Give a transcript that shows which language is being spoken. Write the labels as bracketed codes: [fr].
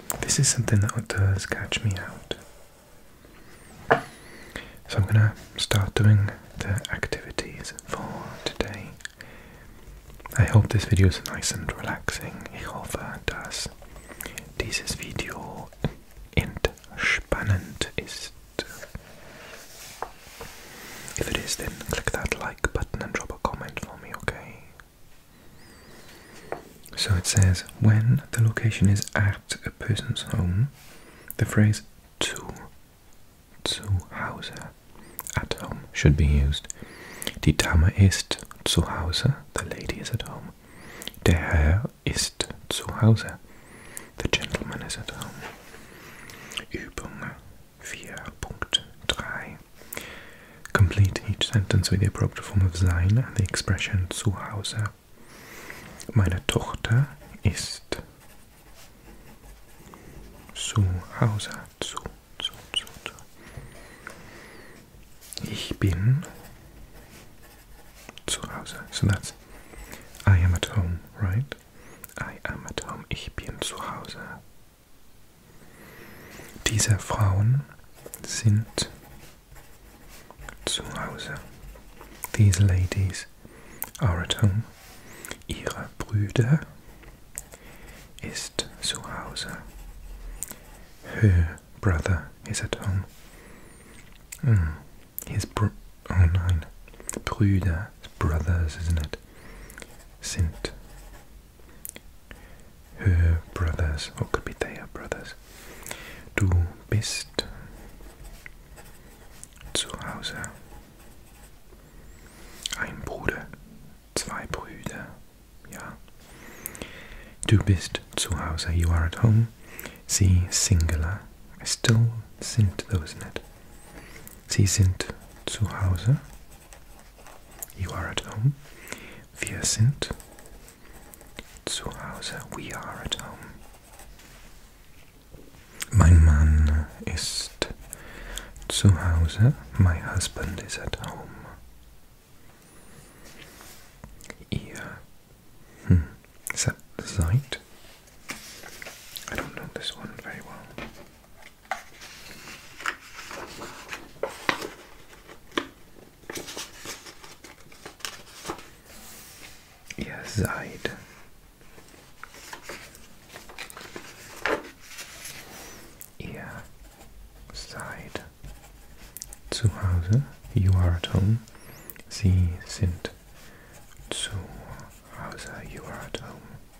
[en] This is something that does catch me out. So I'm gonna start doing the activities for today. I hope this video is nice and relaxing. [de] Ich hoffe, dass dieses Video entspannend ist. [en] If it is, then click that like button and drop a comment for me, okay? So it says, when the location is at a person's home, the phrase zu Hause, at home, should be used. [de] Die Dame ist zu Hause, [en] the lady is at home. [de] Der Herr ist zu Hause, [en] the gentleman is at home. Übung 4.3. Complete each sentence with the appropriate form of sein and the expression zu Hause. [de] Meine Tochter ist zu Hause. Zu. Ich bin zu Hause. [en] So that's I am at home, right? I am at home. [de] Ich bin zu Hause. Diese Frauen sind zu Hause. [en] These ladies are at home. [de] Ihre Brüder ist zu Hause. [en] Her brother is at home. [de] Oh nein. [en] Brüder, brothers, isn't it? Sind her brothers, or could be their brothers. [de] Du bist zu Hause. Ein Bruder, zwei Brüder, ja. Du bist zu Hause, [en] you are at home. Sie, singular, still sind though, isn't it? [de] Sie sind zu Hause, [en] you are at home. [de] Wir sind zu Hause, [en] we are at home. [de] Mein Mann ist zu Hause, [en] my husband is at home. Ihr, is that seid? I don't know this one very well. [de] Ihr seid. Ihr seid zu Hause, [en] you are at home. [de] Sie sind zu Hause, [en] you are at home.